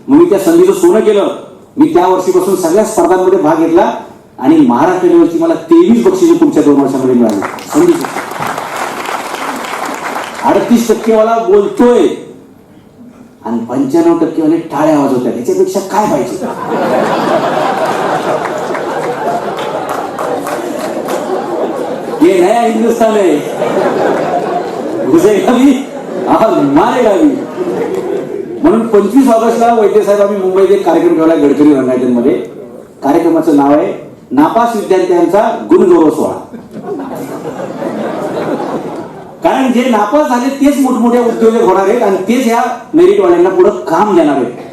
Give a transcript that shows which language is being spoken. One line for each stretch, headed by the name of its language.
Marathi: मग मी त्या संधीचं सोनं केलं. मी त्या वर्षीपासून सगळ्या स्पर्धांमध्ये भाग घेतला आणि महाराष्ट्र लेवलची मला 23 बक्षिसे पुढच्या 2 वर्षांमध्ये मिळाली. संधी 38% वाला बोलतोय आणि 95% वाले टाळ्या वाजवतात. याच्यापेक्षा काय पाहिजे?
Hindi: ये नया हिंदुस्तान है, घुसेगा भी और मारेगा भी.
Marathi: म्हणून 25 ऑगस्टला वैद्यसाहेब आम्ही मुंबईत एक कार्यक्रम ठेवला गडकरी रंगायतमध्ये. कार्यक्रमाचं नाव आहे नापास विद्यार्थ्यांचा गुणगौरव सोहळा. कारण जे नापास झाले तेच मोठमोठ्या उद्योजक होणार आहेत आणि तेच या मेरिटवाल्यांना पुढे काम देणार आहेत.